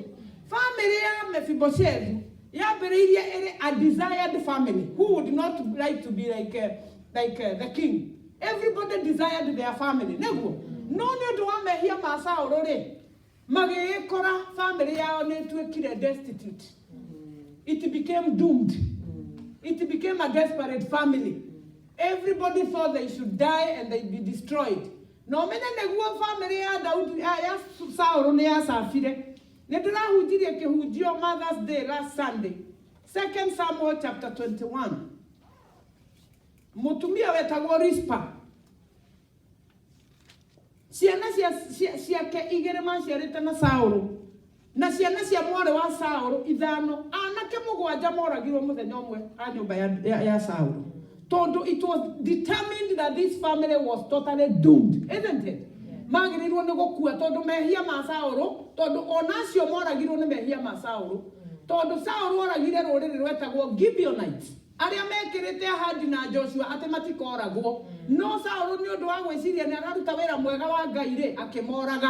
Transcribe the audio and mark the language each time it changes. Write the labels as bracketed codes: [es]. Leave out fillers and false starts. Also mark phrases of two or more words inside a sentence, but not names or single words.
[ki] Family ya Mephibosheth yambĩrĩirie ĩrĩ [en] a desired family who would not like to be like the king. Everybody desired their family. [ki] Nĩguo. No nĩ ũndũ wa mehia ma Saũlũ rĩ magĩkora family yao nĩ ĩtuĩkire destitute. [en] It became doomed. It became a desperate family. Everybody thought they should die and they'd be destroyed. [ki] No mene neguo family ya Daudi ya Saũlũ nĩ yacabire. Nĩ ndĩrahunjirie kĩhunjio Mother's Day [en] last Sunday. [ki] 2 Samuel chapter 21. Mũtumia wetagwo Rispa. Ciana ciake igĩrĩ maciarĩte na Saũlũ. Na ciana cia mwarĩ wa Saũlũ ithano anake mũgwanja moragirwo mũthenya ũmwe a nyũmba ya Saũlũ. [en] Tondũ it was determined that this family was totally doomed, isn't it? [ki] Magĩrĩirwo nĩ gũkua tondũ mehia ma Saũlũ, tondũ onacio moragirwo nĩ mehia ma Saũlũ. Tondũ Saũlũ oragire rũrĩrĩ rwetagwo Gibeonites. Arĩa mekĩrĩte ahadi na Joshua atĩ matikoragwo. No Saũlũ nĩ ũndũ wa gwĩciria nĩ araruta wĩra mwega wa Ngai rĩ akĩmoraga.